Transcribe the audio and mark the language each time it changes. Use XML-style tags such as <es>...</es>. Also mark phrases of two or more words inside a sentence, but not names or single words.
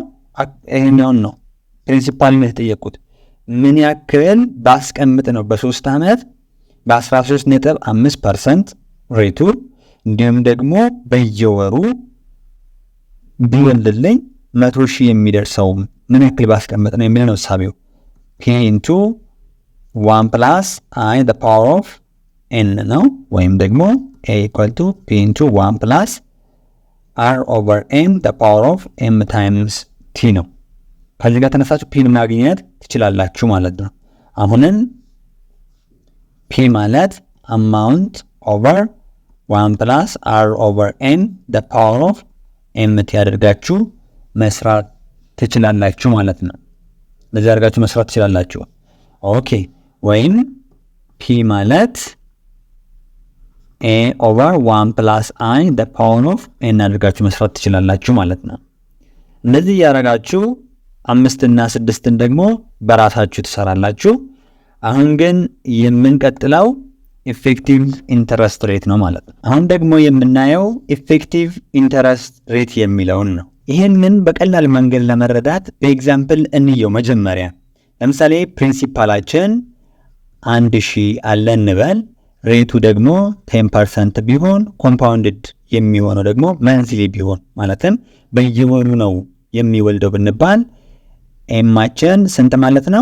<am>ይሄኛው ነው ፕሪንሲፓል ነው የተጠየቁት። ምን ያክል ባስቀምጥ ነው በ3 ዓመት በ13.5% ሬቱ እንዲሁም ደግሞ በየወሩ ቢወልልኝ 100,000 የሚደርሰው ምን ያክል ባስቀምጥ ነው የሚለው ነው ሳቢው።</am> <en>p into 1 plus i the power of n</en> <am>ነው ወይም ደግሞ</am> <en>a equal to p into 1 plus r over m the power of m times t</en> <am>ነው። ከዚህ ጋር ተነሳችሁ p ማግኘት ትችላላችሁ ማለት ነው። አሁንም p ማለት</am> <en>amount over 1 plus r over m the power of m</en> <am>ያደርጋችሁ መስራት ትችላላችሁ ማለት ነው። ለዚህ አድርጋችሁ መስራት ትችላላችሁ። ኦኬ ወይም p ማለት</am> <en>a over 1 plus i the power of n</en> <am>አድርጋችሁ መስራት ትችላላችሁ ማለት ነው። እንደዚህ ያደርጋችሁ</am> <en>5</en> <am>እና 6ን ደግሞ በራሳችሁ ትሰራላችሁ። አሁን ግን የምንቀጥለው</am> <en>effective interest rate</en> <am>ነው ማለት ነው። አሁን ደግሞ የምናየው</am> <en>effective interest rate</en> <am>የሚለውን ነው። ይሄንን በቀላል መንገድ ለመረዳት በኤግዛምፕል እንየው። መጀመሪያ ለምሳሌ ፕሪንሲፓላችን 1000 አለ እንበል። ሬቱ ደግሞ 10% ቢሆን ኮምፓውንድድ የሚሆነው ደግሞ መንዝሊ ቢሆን ማለትም በየወሩ ነው የሚወልደው ብንባል ኤማችን ስንት ማለት ነው?</am>